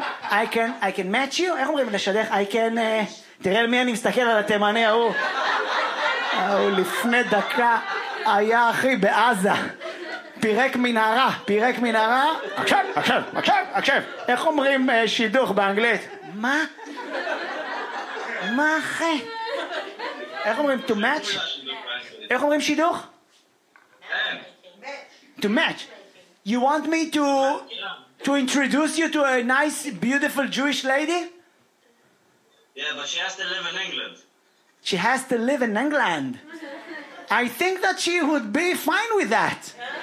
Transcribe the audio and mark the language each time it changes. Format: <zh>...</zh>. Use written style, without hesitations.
<en>I can match you,</en> <he>איך אומרים לשדך?</he> <en>I can,</en> <he>תראה למי אני מסתכל על התימני ההוא. הוא לפני דקה היה אחי בעזה. פירק מנהרה, פירק מנהרה. עכשיו, עכשיו, עכשיו, עכשיו. איך אומרים שידוך באנגלית? מה? מה אחי? איך אומרים</he> <en>to match?</en> <he>איך אומרים שידוך?</he> <en>To match. You want me to introduce you to a nice, beautiful Jewish lady? Yeah, but she has to live in England. She has to live in England. I think that she would be fine with that.</en>